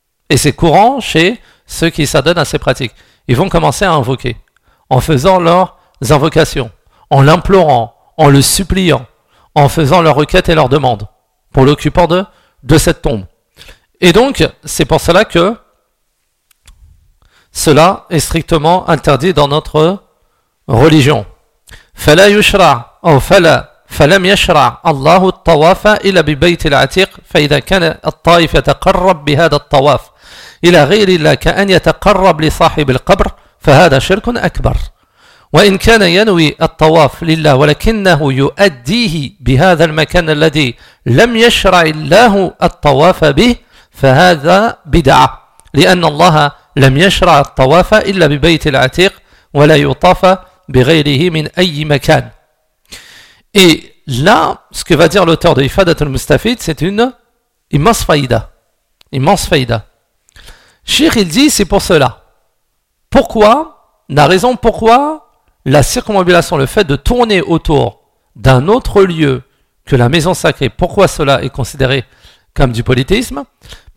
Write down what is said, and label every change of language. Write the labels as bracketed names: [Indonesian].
[French] Et c'est courant chez ceux qui s'adonnent à ces pratiques. Ils vont commencer à invoquer en faisant leurs invocations, en l'implorant, en le suppliant, en faisant leurs requêtes et leurs demandes pour l'occupant de cette tombe. Et donc, c'est pour cela que cela est strictement interdit dans notre religion. [Arabic] فَلَا يُشْرَعْ أَوْ فَلَمْ يَشْرَعْ اللَّهُ الطَّوَافَ إِلَّا بِبَيْتِ الْعَتِيقِ فَإِذَا كَانَ الطَّائِفَ يَتَقَرَّبْ بِهَذَا الطَّوَافِ إلى غير الله كأن يتقرب لصاحب القبر فهذا شرك أكبر وإن كان ينوي الطواف لله ولكنه يؤديه بهذا المكان الذي لم يشرع الله الطواف به فهذا بدعة لأن الله لم يشرع الطواف إلا ببيت العتيق ولا يطاف بغيره من أي مكان. [French] Et là, ce que va dire l'auteur de Ifadat al-Mustafid, c'est une immense faïda. Immense faïda. Cheikh, il dit, c'est pour cela. Pourquoi, la raison pourquoi la circumambulation, le fait de tourner autour d'un autre lieu que la maison sacrée, pourquoi cela est considéré comme du polythéisme ?